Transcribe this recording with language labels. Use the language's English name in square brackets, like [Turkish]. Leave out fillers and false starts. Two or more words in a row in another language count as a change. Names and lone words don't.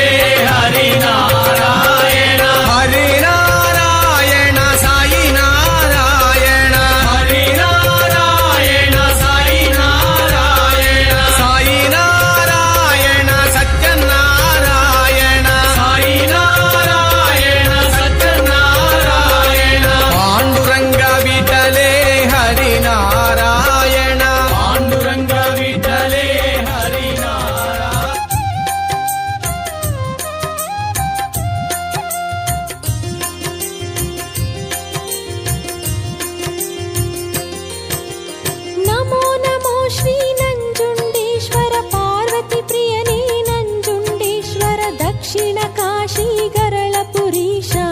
[Sanskrit] హరి నారాయణ హరి నారాయణ సాయి నారాయణ హరి నారాయణ సాయి నారాయణ సాయి నారాయణ సత్యనారాయణ సాయి నారాయణ సత్యనారాయణ పాండురంగ విఠలే హరి నారాయణ పాండురంగ విఠలే హరి నారాయణ [Kannada] ನಮೋ ನಮೋ ಶ್ರೀ ನಂಜುಂಡೇಶ್ವರ ಪಾರ್ವತೀ ಪ್ರಿಯನೆ ನಂಜುಂಡೇಶ್ವರ ದಕ್ಷಿಣ ಕಾಶಿ ಗರಳಪುರೀಶ